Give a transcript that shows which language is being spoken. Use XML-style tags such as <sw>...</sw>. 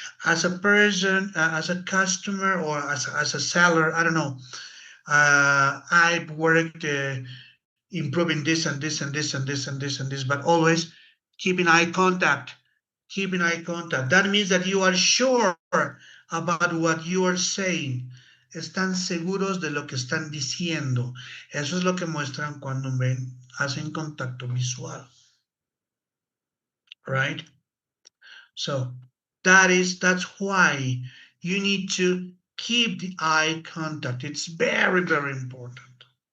<en>As a person, as a customer, or as a seller, I don't know. I've worked improving this and this and this and this and this and this, but always keeping eye contact. Keeping eye contact. That means that you are sure about what you are saying.</en> <es>Están seguros de lo que están diciendo. Eso es lo que muestran cuando hacen contacto visual.</es> <en>Right? So that's why you need to keep the eye contact. It's very, very important.</en>